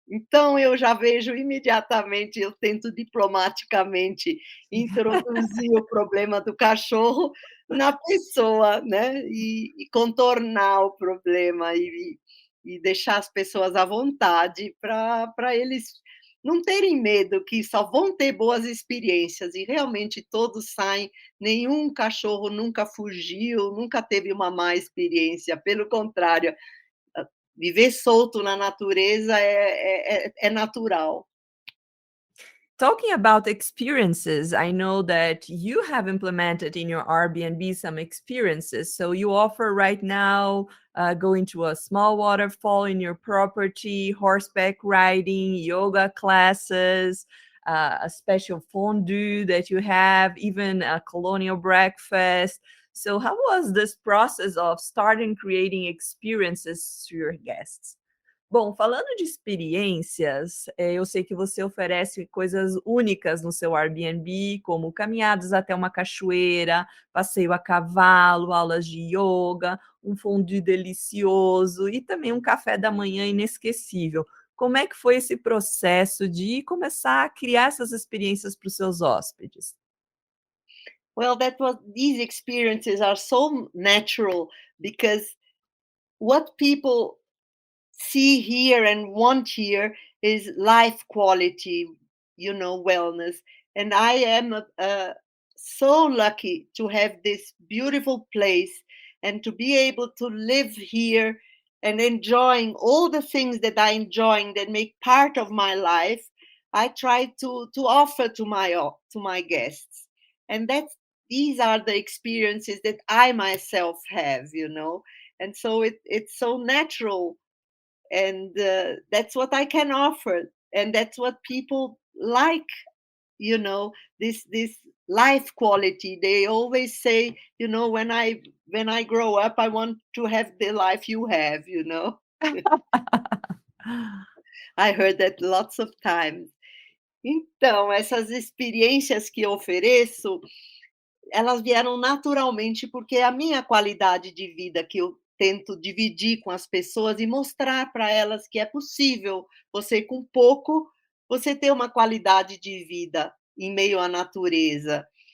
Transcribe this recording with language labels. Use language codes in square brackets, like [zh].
[pt] Então eu já vejo imediatamente, eu tento diplomaticamente introduzir o problema do cachorro na pessoa, né, e contornar o problema e deixar as pessoas à vontade para eles não terem medo, que só vão ter boas experiências e realmente todos saem. Nenhum cachorro nunca fugiu, nunca teve uma má experiência, pelo contrário, viver solto na natureza é natural. [en] Talking about experiences, I know that you have implemented in your Airbnb some experiences. So you offer right now going to a small waterfall in your property, horseback riding, yoga classes. a special fondue that you have, even a colonial breakfast. So, how was this process of starting creating experiences to your guests? [pt] Bom, falando de experiências, eu sei que você oferece coisas únicas no seu Airbnb, como caminhadas até uma cachoeira, passeio a cavalo, aulas de yoga, um fondue delicioso e também um café da manhã inesquecível. Como é que foi esse processo de começar a criar essas experiências para os seus hóspedes? [en] Well, that was these experiences are so natural because what people see here and want here is life quality, wellness. And I am so lucky to have this beautiful place and to be able to live here and enjoying all the things that I enjoying that make part of my life. I try to offer to my guests, and that's these are the experiences that I myself have. And so it's so natural, and that's what I can offer, and that's what people like. This life quality. They always say, when I grow up, I want to have the life you have. I heard that lots of times. [pt] Então, essas experiências que eu ofereço, elas vieram naturalmente, porque a minha qualidade de vida que eu tento dividir com as pessoas e mostrar para elas que é possível você, com pouco, você ter uma qualidade de vida em meio à natureza.